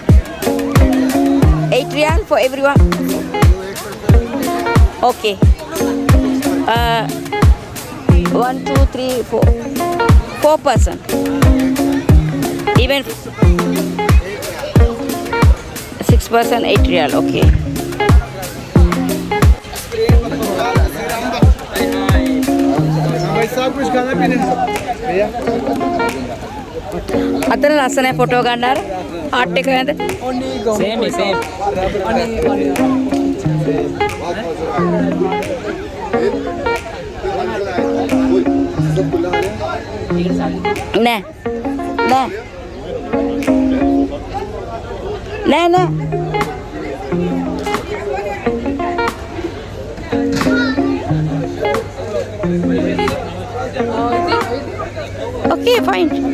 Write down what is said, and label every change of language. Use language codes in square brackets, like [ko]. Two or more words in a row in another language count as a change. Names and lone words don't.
[en] 8 riyal for everyone. Okay. 1, 2, 3, 4. 4 person. Even 6 person, 8 riyal. Okay. [hi] भाई साहब कुछ खाना पीने भैया [si] අතන ලස්සනයි ෆොටෝ ගන්න අර ආට් එක නේද? [en] Same. [si] නෑ. [en] Okay, fine.